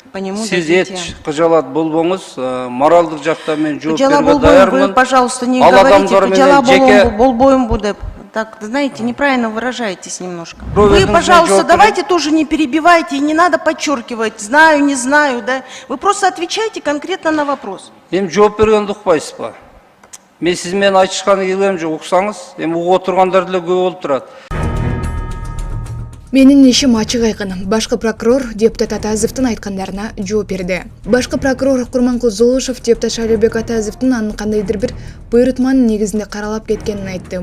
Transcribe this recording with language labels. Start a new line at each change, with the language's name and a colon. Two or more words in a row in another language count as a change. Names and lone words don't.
Russian: по нему
Kyrgyz: Сиз
Russian: дадите.
Kyrgyz: эч кыжалат болбоңуз, моралдык жакта мен жооп Кыжала берүүгө болбойм, даярмын.
Russian: вы, пожалуйста, не
Kyrgyz: Ал
Russian: говорите,
Kyrgyz: адамдар кыжала менен жеке болбойм деп.
Russian: Так, знаете, неправильно выражаетесь немножко. Проведем Вы, пожалуйста,
Kazakh: жауап
Russian: давайте тоже не перебивайте и не надо подчеркивать, знаю, не знаю, да. Вы просто отвечайте конкретно на вопрос.
Kyrgyz: Эми жооп бергенди укпайсызбы? Мен сиз менен айтышканы келем жок, уксаңыз, эми угуп отургандар деле көп болуп турат. Менин ишим ачык айкын. Башкы прокурор депутат Атазовдун айткандарына жооп берди. Башкы прокурор Курманкул Зулушев депутат Шайлообек Атазовдун анын кандайдыр бир буйрутманын негизинде каралап кеткенин айтты.